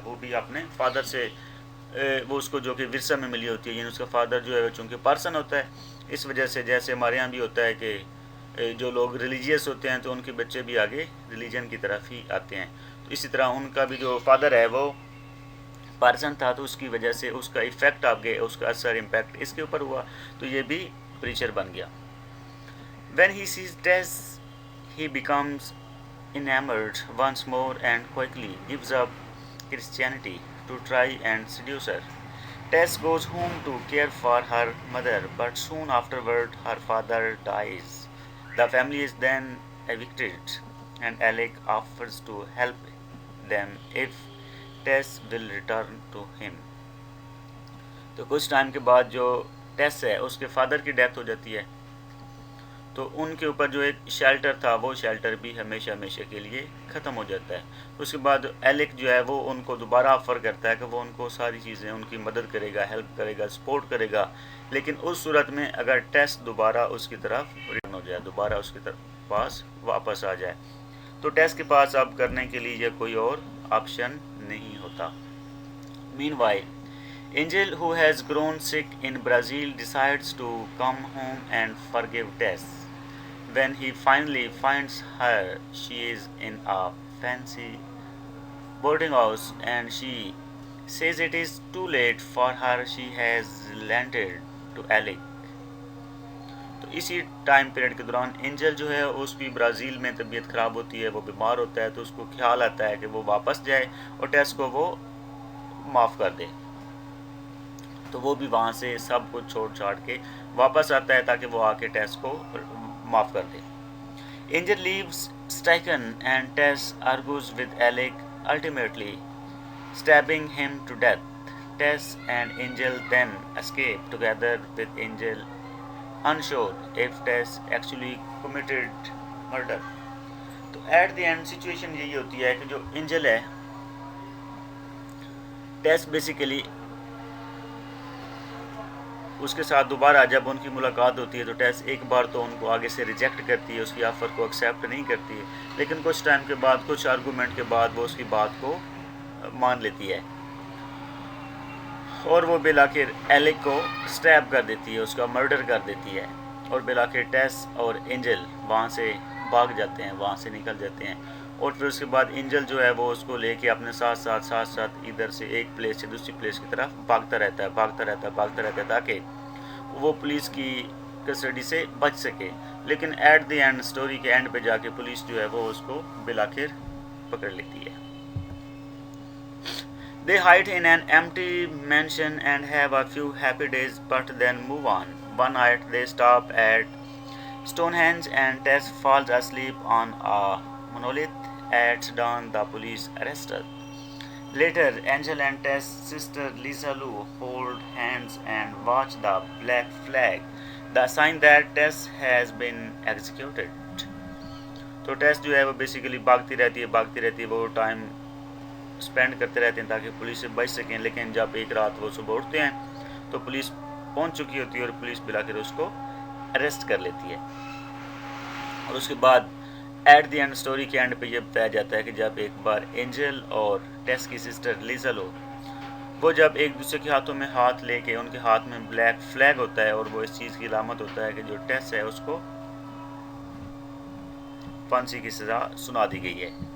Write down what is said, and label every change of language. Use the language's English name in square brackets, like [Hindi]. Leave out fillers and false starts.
[Urdu] وہ بھی اپنے فادر سے وہ اس کو جو کہ ورثہ میں ملی ہوتی ہے، یعنی اس کا فادر جو ہے چونکہ پرسن ہوتا ہے، اس وجہ سے جیسے ہمارے یہاں بھی ہوتا ہے کہ جو لوگ ریلیجیس ہوتے ہیں تو ان کے بچے بھی آگے ریلیجن کی طرف ہی آتے ہیں. تو اسی طرح ان کا بھی جو فادر ہے وہ پرسن تھا، تو اس کی وجہ سے اس کا ایفیکٹ آگے، اس کا اثر امپیکٹ اس کے اوپر ہوا، تو یہ بھی پریچر بن گیا. [English] When he sees Tess, he becomes enamored once more and quickly gives up Christianity to try and seduce her. Tess goes home to care for her mother, but soon afterward her father dies. The family is then evicted, and Alec offers to help them if Tess will return to him. [Urdu] تو کچھ time کے بعد جو ٹیس ہے اس کے father کی death ہو جاتی ہے، تو ان کے اوپر جو ایک شیلٹر تھا وہ شیلٹر بھی ہمیشہ ہمیشہ کے لیے ختم ہو جاتا ہے. اس کے بعد ایلک جو ہے وہ ان کو دوبارہ آفر کرتا ہے کہ وہ ان کو ساری چیزیں ان کی مدد کرے گا، ہیلپ کرے گا، سپورٹ کرے گا، لیکن اس صورت میں اگر ٹیس دوبارہ اس کی طرف ریٹرن ہو جائے، دوبارہ اس کی طرف پاس واپس آ جائے. تو ٹیس کے پاس اب کرنے کے لیے کوئی اور آپشن نہیں ہوتا. [English] Meanwhile, Angel, who has grown sick in Brazil, decides to come home and forgive Tess. When he finally finds her, she is in a fancy boarding house and she says it is too late for her. She has landed to Alec. [Urdu] تو اسی time period کے دوران Angel جو ہے اس کی Brazil میں طبیعت خراب ہوتی ہے، وہ بیمار ہوتا ہے، تو اس کو خیال آتا ہے کہ وہ واپس جائے اور ٹیس کو وہ معاف کر دے. تو وہ بھی وہاں سے سب کچھ چھوڑ چھاڑ کے واپس آتا ہے تاکہ وہ آ کے ٹیس کو معاف کر دے. [English] Angel leaves Stoken and Tess argues with Alec, ultimately stabbing him to death. Tess and Angel then escape together with Angel unsure if Tess actually committed murder. [Urdu] تو ایٹ دی اینڈ سچویشن یہی ہوتی ہے کہ جو اینجل ہے، ٹیس basically اس کے ساتھ دوبارہ جب ان کی ملاقات ہوتی ہے تو ٹیس ایک بار تو ان کو آگے سے ریجیکٹ کرتی ہے، اس کی آفر کو ایکسیپٹ نہیں کرتی ہے، لیکن کچھ ٹائم کے بعد، کچھ آرگومنٹ کے بعد وہ اس کی بات کو مان لیتی ہے اور وہ بالآخر ایلک کو اسٹیب کر دیتی ہے، اس کا مرڈر کر دیتی ہے، اور بالآخر ٹیس اور اینجل وہاں سے بھاگ جاتے ہیں، وہاں سے نکل جاتے ہیں. اور پھر اس کے بعد اینجل جو ہے وہ اس کو لے کے اپنے ساتھ ادھر سے ایک پلیس سے دوسری پلیس کی طرف بھاگتا رہتا ہے تاکہ وہ پولیس کی کسٹڈی سے بچ سکے. لیکن ایٹ دی اینڈ، سٹوری کے اینڈ پہ جا کے پولیس جو ہے وہ اس کو بالآخر پکڑ لیتی ہے. [English] They hide in an empty mansion and have a few happy days but then move on. One night they stop at Stonehenge and Tess falls asleep on a monolith. At dawn the police arrest her. Later Angel and Tess' sister Lisa Lou hold hands and watch the black flag, the sign that Tess has been executed. [Urdu] تو ٹیس جو ہے وہ basically بھاگتی رہتی ہے، وہ time spend کرتے رہتے ہیں تاکہ پولیس سے بچ سکیں. لیکن جب ایک رات وہ صبح اٹھتے ہیں تو پولیس پہنچ چکی ہوتی ہے اور پولیس بالآخر اس کو اریسٹ کر لیتی ہے. اور اس کے بعد ایٹ دی اینڈ، اسٹوری کے اینڈ پہ یہ بتایا جاتا ہے کہ جب ایک بار اینجل اور ٹیس کی سسٹر لیزا لو وہ جب ایک دوسرے کے ہاتھوں میں ہاتھ لے کے، ان کے ہاتھ میں بلیک فلیگ ہوتا ہے اور وہ اس چیز کی علامت ہوتا ہے کہ جو ٹیس ہے اس کو پھانسی کی سزا سنا دی گئی ہے.